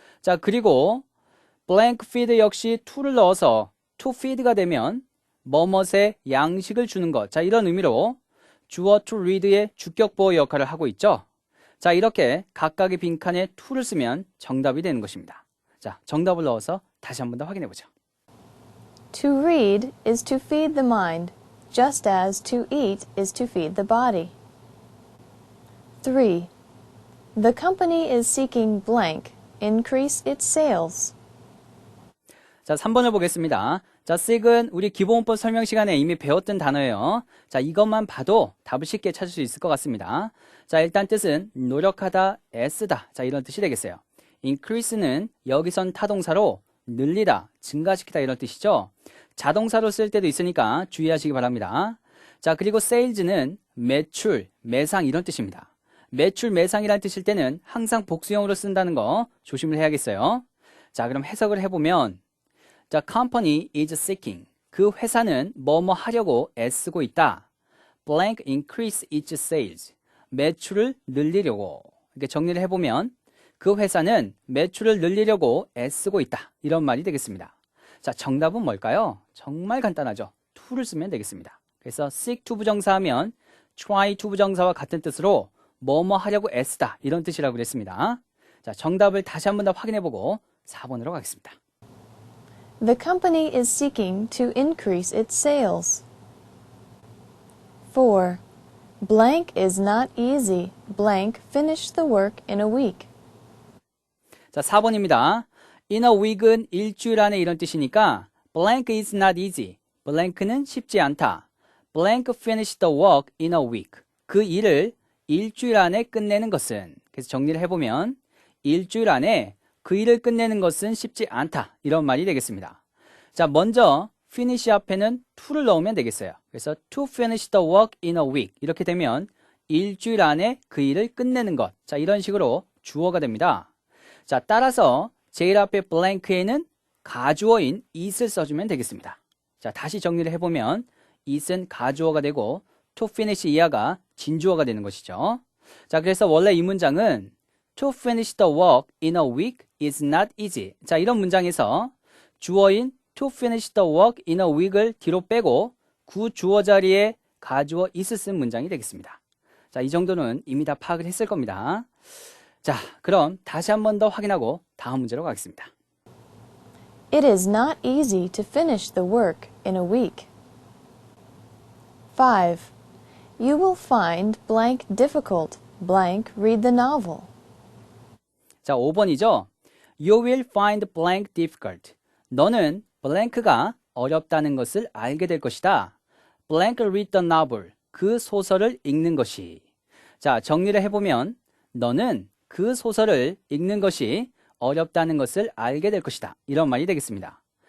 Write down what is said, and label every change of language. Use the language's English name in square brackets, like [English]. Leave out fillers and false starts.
[Korean] 자, 그리고 blank feed 역시 to를 넣어서 to feed가 되면 뭐뭇에 양식을 주는 것. 자, 이런 의미로 주어 to read의 주격보어 역할을 하고 있죠. 자, 이렇게 각각의 빈칸에 to를 쓰면 정답이 되는 것입니다. 자, 정답을 넣어서 다시 한 번 더 확인해 보죠. [English] To read is to feed the mind, just as to eat is to feed the body. 3. The company is seeking blank, increase its sales. [Korean] 자, 3번을 보겠습니다. 자, seek은 우리 기본문법 설명 시간에 이미 배웠던 단어예요. 자, 이것만 봐도 답을 쉽게 찾을 수 있을 것 같습니다. 자, 일단 뜻은 노력하다, 애쓰다. 자, 이런 뜻이 되겠어요. increase는 여기선 타동사로 늘리다, 증가시키다 이런 뜻이죠. 자동사로 쓸 때도 있으니까 주의하시기 바랍니다. 자, 그리고 sales는 매출, 매상 이런 뜻입니다. 매출, 매상이라는 뜻일 때는 항상 복수형으로 쓴다는 거 조심을 해야겠어요. 자, 그럼 해석을 해보면 [English] The company is seeking. [Korean] 그 회사는 뭐뭐 하려고 애쓰고 있다. [English] Blank increase its sales. [Korean] 매출을 늘리려고. 이렇게 정리를 해보면 그 회사는 매출을 늘리려고 애쓰고 있다. 이런 말이 되겠습니다. 자, 정답은 뭘까요? 정말 간단하죠. to를 쓰면 되겠습니다. 그래서 seek to 부정사하면 try to 부정사와 같은 뜻으로 뭐뭐 하려고 애쓰다. 이런 뜻이라고 그랬습니다. 자, 정답을 다시 한 번 더 확인해보고 4번으로 가겠습니다. [English] The company is seeking to increase its sales. 4. Blank is not easy. Blank finished the work in a week. [Korean] 자, 4번입니다. In a week은 일주일 안에 이런 뜻이니까 [English] blank is not easy. [Korean] blank는 쉽지 않다. [English] blank finished the work in a week. [Korean] 그 일을 일주일 안에 끝내는 것은, 그래서 정리를 해보면 일주일 안에 그 일을 끝내는 것은 쉽지 않다. 이런 말이 되겠습니다. 자, 먼저 finish 앞에는 to를 넣으면 되겠어요. 그래서 to finish the work in a week. 이렇게 되면 일주일 안에 그 일을 끝내는 것. 자, 이런 식으로 주어가 됩니다. 자, 따라서 제일 앞에 blank에는 가주어인 it을 써주면 되겠습니다. 자, 다시 정리를 해보면 it은 가주어가 되고 to finish 이하가 진주어가 되는 것이죠. 자, 그래서 원래 이 문장은 [English] To finish the work in a week is not easy. [Korean] 자, 이런 문장에서 주어인 [English] to finish the work in a week [Korean] 을 뒤로 빼고 구 주어 자리에 가주어 is을 쓴 문장이 되겠습니다. 자, 이 정도는 이미 다 파악을 했을 겁니다. 자, 그럼 다시 한 번 더 확인하고 다음 문제로 가겠습니다. [English] It is not easy to finish the work in a week. 5. You will find blank difficult. Blank read the novel. [Korean] 자, 5번이죠. [English] You will find blank difficult. [Korean] 너는 blank가 어렵다는 것을 알게 될 것이다. [English] Blank read the novel. [Korean] 그 소설을 읽는 것이. 자, 정리를 해보면 너는 그 소설을 읽는 것이 어렵다는 것을 알게 될 것이다. 이런 말이 되겠습니다.